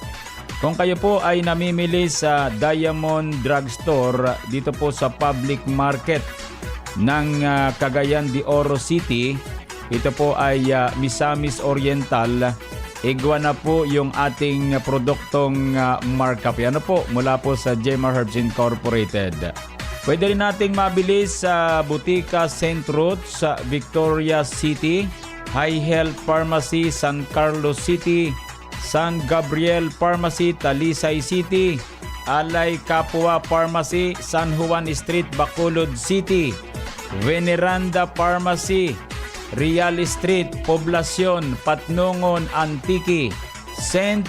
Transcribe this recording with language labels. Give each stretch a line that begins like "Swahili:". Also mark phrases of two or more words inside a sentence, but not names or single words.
Filipino: Kung kayo po ay namimili sa Diamond Drugstore dito po sa
English: public market
Filipino: ng Cagayan de Oro City, ito po ay Misamis Oriental. Igwa na po yung ating produktong Mark Cafe. Ano po? Mula po sa Gemma Herbs Incorporated. Pwede rin nating mabili sa Butika St. Ruth sa Victoria City, High Health Pharmacy San Carlos City, San Gabriel Pharmacy Talisay City, Alay Capua Pharmacy San Juan Street Bacolod City, Veneranda Pharmacy Real Street Poblacion Patnongon Antique, St.